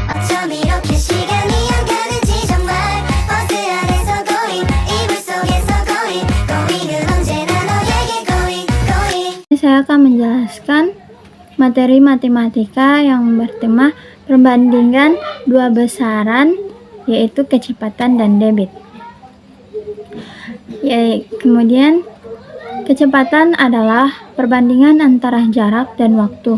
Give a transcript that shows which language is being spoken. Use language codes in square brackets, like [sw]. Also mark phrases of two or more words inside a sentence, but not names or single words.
[ko] 좀 이렇게 시간이 안 가는지 정말 버스 안에서 going 이불 속에서 going은 언제나 너에게 going. [id] Saya akan menjelaskan materi matematika yang bertema perbandingan dua besaran, yaitu kecepatan dan debit. Kemudian kecepatan adalah perbandingan antara jarak dan waktu.